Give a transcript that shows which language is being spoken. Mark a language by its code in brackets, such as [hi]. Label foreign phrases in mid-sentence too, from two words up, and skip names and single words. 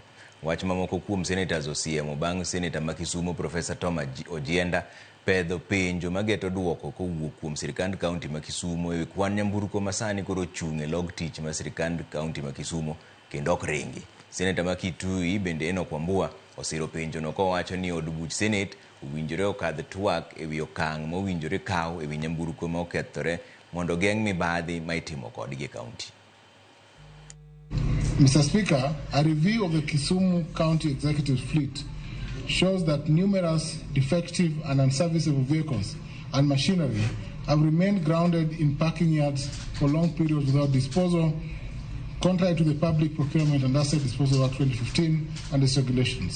[luo] Wach mamoko kuom senators osiemo bang' senator ma Kisumu Professor Tom Ojienda pedho penjo mageto duoko kowuok kuom sirikand county ma Kisumu ewi kwan nyamburko ma sani koro ochung' e log tich ma sirikand county ma Kisumu kendo ok ringi. Senator ma Kitui bende okwamo osiro penjo no kowacho ni od buch Senate owinjore okadh twak ewi okang' mowinjore kaw ewi nyamburko ma okethore mondo geng' mibadhi ma itimo kodgi e county. [en] Mr. Speaker, a review of the Kisumu County Executive Fleet shows that numerous defective and unserviceable vehicles and machinery have remained grounded in parking yards for long periods without disposal, contrary to the Public Procurement and Asset Disposal Act 2015 and its regulations.